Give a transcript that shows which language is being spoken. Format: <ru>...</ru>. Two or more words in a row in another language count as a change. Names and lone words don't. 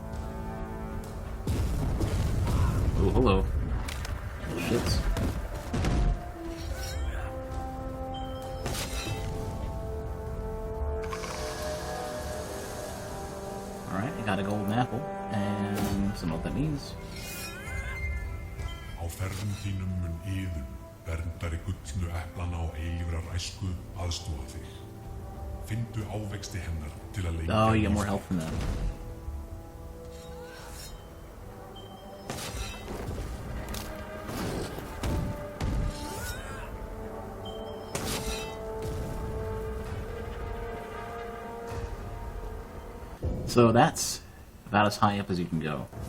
<en>Oh, hello. Shits. Alright, I got a golden apple, and I don't know what that means.</en> <is>Á ferðum þínum mun Iðun, verndari gullnu eplana og eilífrar æsku, aðstoða þig. Finndu ávexti hennar til að leika.</is> <en>Oh, you get more health from that. So that's about as high up as you can go.</en>